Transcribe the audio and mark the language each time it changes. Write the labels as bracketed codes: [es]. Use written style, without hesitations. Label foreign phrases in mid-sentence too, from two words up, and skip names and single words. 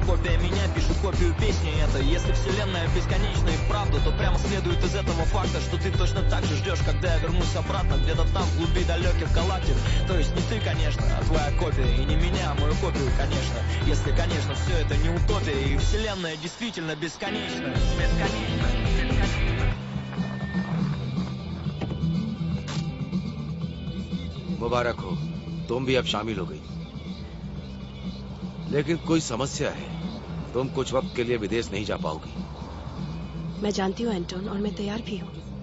[ru] Копия меня пишет копию песни это. Если вселенная бесконечна и вправду, то прямо следует из этого факта, что ты точно так же ждешь, когда я вернусь обратно, где-то там в глуби далеких галактик. То есть не ты, конечно, а твоя копия. И не меня, а мою копию, конечно. Если, конечно, все это не утопия, и вселенная действительно бесконечна. Бесконечна. [hi] मुबारक हो, तुम भी अब शामिल हो गई। लेकिन कोई समस्या है, तुम कुछ वक्त के लिए विदेश नहीं जा पाओगी। मैं जानती हूँ एंटोन, और मैं तैयार भी हूँ।